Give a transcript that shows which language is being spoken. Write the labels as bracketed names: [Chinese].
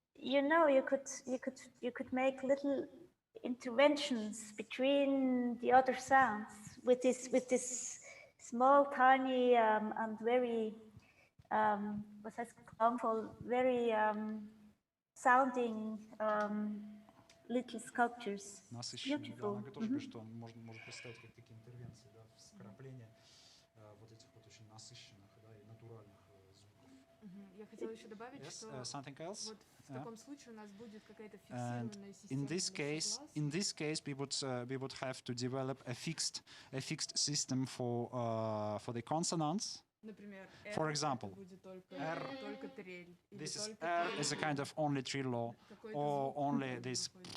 [English] You could make little interventions between the other sounds with this small, tiny, and very [German] was heißt klangvoll, [English] very sounding little sculptures. [Russian] Насыщенные, да, она тоже говорит, что можно представить как такие интервенции, да, вкрапления вот этих вот очень насыщенных, да, и натуральных звуков. Я хотела еще добавить, что [English] something else? [Russian] Вот в таком случае у нас будет какая-то фиксированная система. [English] In this case, we would have to develop a fixed system for the consonants. [Russian] Например, [English] For example, [Russian] будет только трель. [English] This is R is a kind of only trillo or only this.